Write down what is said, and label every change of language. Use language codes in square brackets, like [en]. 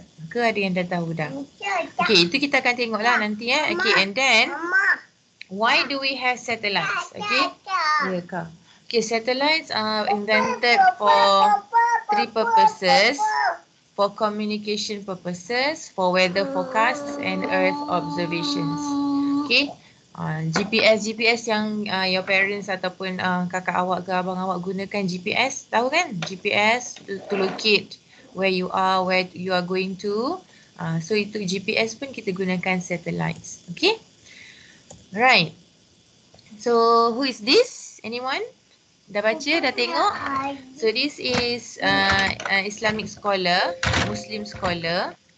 [ms] Ke ada yang dah tahu dah? Okay, itu kita akan tengoklah nanti Okay, and then why do we have satellites? Okay. Ya, Kak. [en] Okay, satellites are invented for three purposes. For communication purposes, for weather forecasts and earth observations. Okay. [ms] GPS yang your parents ataupun kakak awak ke abang awak gunakan GPS, tahu kan? [en] GPS to locate where you are, where you are going to. [ms] So itu GPS pun kita gunakan satellites. Okay. Right. [en] So who is this? Anyone? Dah baca, dah tengok? So this is Islamic scholar, Muslim scholar.